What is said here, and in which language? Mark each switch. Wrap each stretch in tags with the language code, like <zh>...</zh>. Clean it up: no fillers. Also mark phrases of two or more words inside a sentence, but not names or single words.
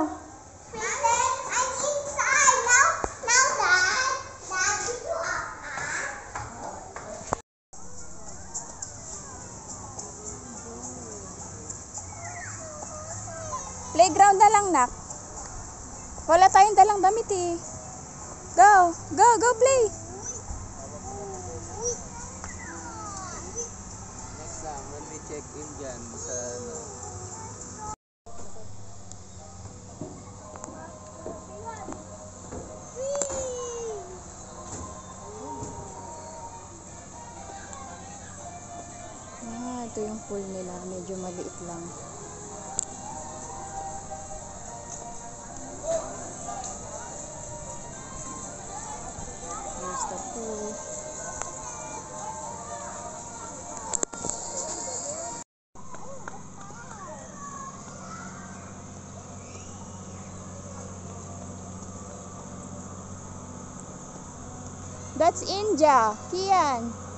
<en>Princess, I'm inside. Now Dad. Dad, did you up?</en> <tl>Playground na lang, nak. Wala tayong dalang damit eh.</tl> <en>Go. Go. Go play. Next time, when we check in</en> <tl>dyan sa ano. Ito yung pool nila. Medyo maliit lang.</tl> <en>Here's the pool. That's India, Kian.</en>